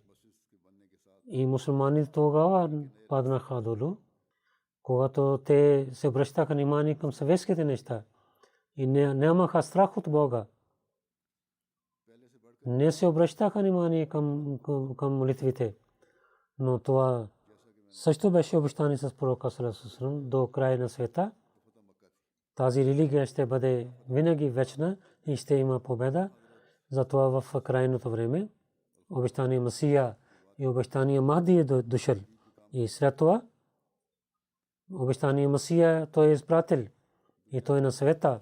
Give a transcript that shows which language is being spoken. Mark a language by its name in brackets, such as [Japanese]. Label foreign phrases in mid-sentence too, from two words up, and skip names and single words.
[Bulgarian] И мусулманите тогава паднаха долу, когато те се обръщаха внимание към съветските неща и нямаха страх от Бога. Не се обръщаха внимание към молитвите. Но това също беше обещание с пророка [Arabic] صلى الله عليه وسلم [Bulgarian] до края на света. Тази религия ще бъде винаги вечна и ще има победа. Затова в крайното време обещание Масия и обещание Махди е дошъл. И след това обещание Масия, той е изпратил и той е на света.